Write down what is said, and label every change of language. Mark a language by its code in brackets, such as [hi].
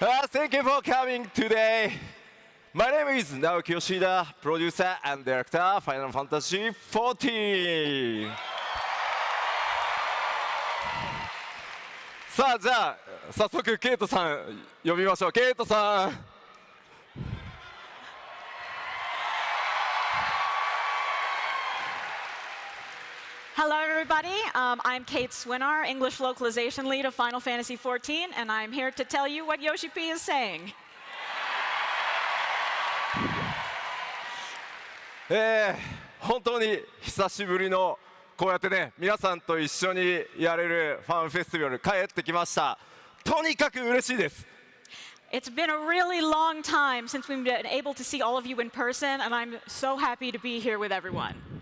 [en] Thank you for coming today. My name is Naoki Yoshida, producer and director Final Fantasy XIV. [ja] さあじゃあ早速ケイトさん呼びましょう。ケイトさん。 [en] Hello, everybody. I'm Kate Swinar, English localization lead of Final Fantasy XIV, and I'm here to tell you what Yoshi P is saying. [ja] 本当に久しぶりのこうやってね皆さんと一緒にやれるファンフェスティバル帰ってきました。とにかく嬉しいです。 [en] It's been a really long time since we've been able to see all of you in person, and I'm so happy to be here with everyone.